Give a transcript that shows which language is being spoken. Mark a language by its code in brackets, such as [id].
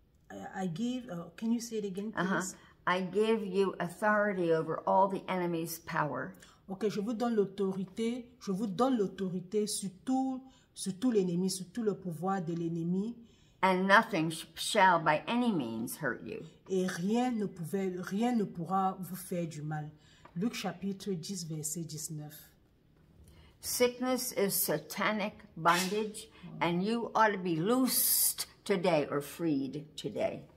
[en] I give, can you say it again, please? I give you authority over all the enemy's power. [fr] Ok, je vous donne l'autorité sur tout l'ennemi, sur tout le pouvoir de l'ennemi. [en] And nothing shall by any means hurt you. [fr] Et rien ne pourra vous faire du mal. Luc chapitre 10, verset 19. [en] Sickness is satanic bondage, and you ought to be loosed today or freed today.